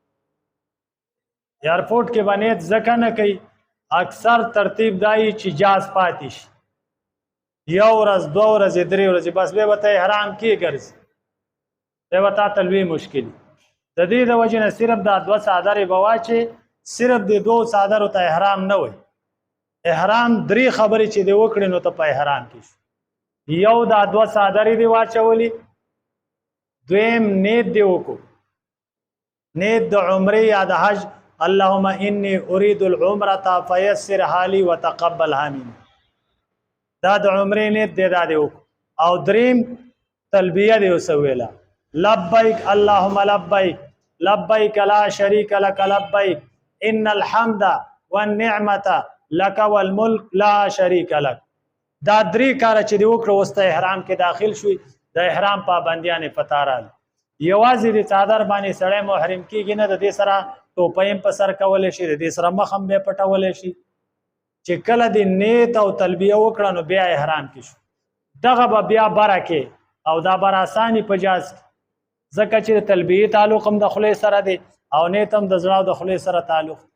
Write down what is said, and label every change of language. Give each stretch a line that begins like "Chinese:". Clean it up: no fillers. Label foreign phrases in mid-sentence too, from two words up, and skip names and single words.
Pashto: ایرپورټ کې به نیت ځکه نه کوي اکثر ترتیب دایي چې جاز پاتې شي یو ورځ دوه ورځې درې ورځې بس بیا به ته احرام کې ګرځي دی به تا ته لوی مشکل د دې د وجې نه صرف دا دوه څادرې به واچې صرف د دوو څادرو ته احرام نه وي احرام درې خبرې چې دی وکړې نو ته په احرام کې شو یو دا دوه څادرې دی واچولي دویم نیت دی وکړو نیت د عمرې یا د حج
Arabic: اللهم انی اريد العمره فيسر حالي وتقبلها مني
Pashto: دا د عمرې نیت دی دا دی وکړو او دریم تلبیه دی وسویله
Arabic: لبیک اللهم لبیک لبیک لا شریک لك لبیک ان الحمد والنعمه لك والملك لا شریک لك
Pashto: دا درې کاره چې دی وکړو اوس ته احرام کې داخل شوي د احرام پابندیانې پتا راغلي یوازې د څادر باندې سړی محرم کېږي نه د دې سره ټوپۍ هم په سر کولی شي د دې سره مخ هم بیا پټولی شي چې کله د نیت او تلبیه وکړه نو بیا احرام کې شو دغه به بیا بره کې او دا بر اساني په جاز کې ځکه چې د تلبیې تعلق هم د خولې سره دی او نیت هم د زړه او د خولې سره تعلق